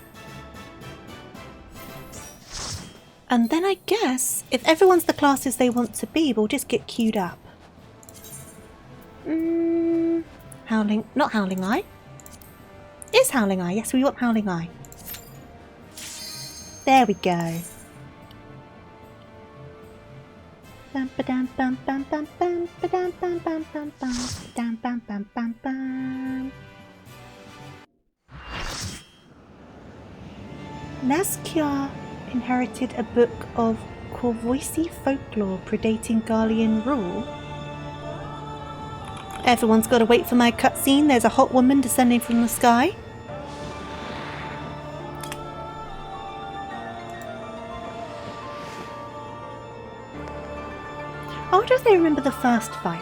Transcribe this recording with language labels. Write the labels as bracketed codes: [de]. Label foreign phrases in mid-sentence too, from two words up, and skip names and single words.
[en] And then I guess, if everyone's the classes they want to be, we'll just get queued up. Not Howling Eye. Is Howling Eye? Yes, we want Howling Eye. There we go. Bam ba-dam bam bam bam bam ba-dam bam bam bam bam bam bam bam bam bam. Nazkia inherited a book of Korvoisi folklore predating Garlean rule. Everyone's got to wait for my cutscene. There's a hot woman descending from the sky. I wonder if they remember the first fight.